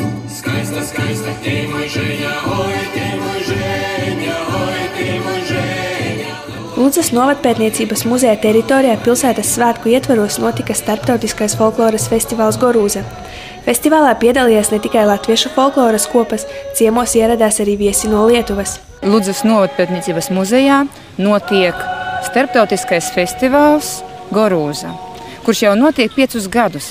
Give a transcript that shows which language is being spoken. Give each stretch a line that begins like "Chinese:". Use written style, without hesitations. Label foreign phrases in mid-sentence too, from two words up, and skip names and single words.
Latvian: Skaista, skaista,
Slovak: ty môj ženia, oj, ty môj ženia, oj, ty môj ženia.
Latvian: Ludzas novadpētniecības muzeja teritorijā pilsētas svētku ietvaros notika starptautiskais folkloras festivāls Gorūza. Festivālā piedalījās ne tikai latviešu folkloras kopas, ciemos ieradās arī viesi no Lietuvas. Ludzas novadpētniecības muzejā notiek starptautiskais festivāls Gorūza, kurš jau notiek 5 gadus.